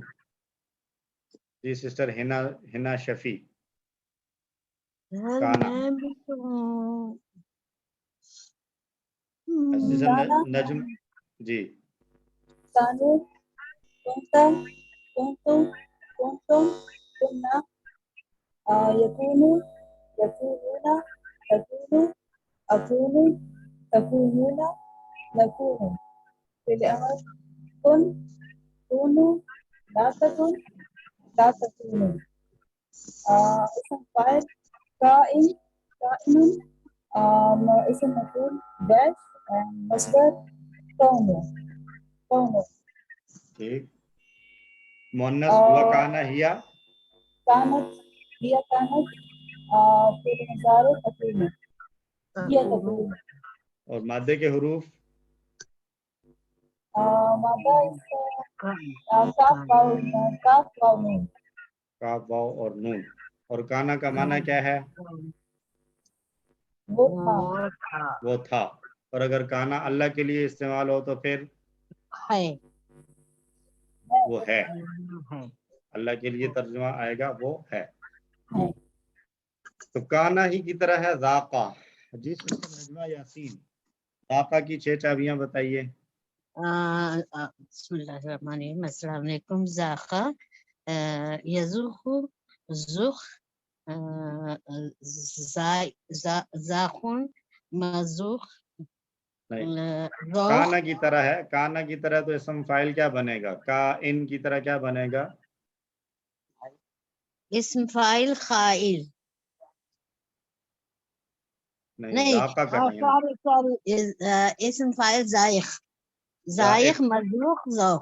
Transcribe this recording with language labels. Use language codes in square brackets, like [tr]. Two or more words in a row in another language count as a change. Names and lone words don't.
[ur] جی سسٹر ہنا شفیع. کانا. نجم. جی [ar] کانو کنتا کنتم کنتم کننا یکونو یکونونا تکونو اکونو تکونونا نکونو. فعل امر کن کونو لا تکن لا تکونو. اسم فاعل کائن کائنن. اسم مفعول ڈیش. مصدر کونو کونو. [ur] ٹھیک. مؤنث ہوا [ar] کانا ہیا. كانت هي كانت في المضارع تكون هي تكون. [ur] اور مادے کے حروف مادہ کاف واو نون. کاف واو اور نون. اور کانا کا معنی کیا ہے؟ وہ تھا. اور اگر کانا اللہ کے لیے استعمال ہو تو پھر وہ ہے. اللہ کے لیے ترجمہ آئے گا وہ ہے. تو کانا ہی کی طرح ہے ذاقہ. جی سسٹر نجمہ یاسین ذاقہ کی 6 چابیاں بتائیے. [ar] بسم اللہ الرحمن الرحیم. السلام علیکم. ذاقہ یذوق ذوق ذاقن مذوق. [ur] کانا کی طرح ہے. کانا کی طرح تو اسم فاعل کیا بنے گا؟ کا ان کی طرح کیا بنے گا؟ [ar] اسم فاعل خائل. [ur] نہیں ذاقہ کریں. [ar] اسم فاعل ذائق. ذائق مذوق ذوق.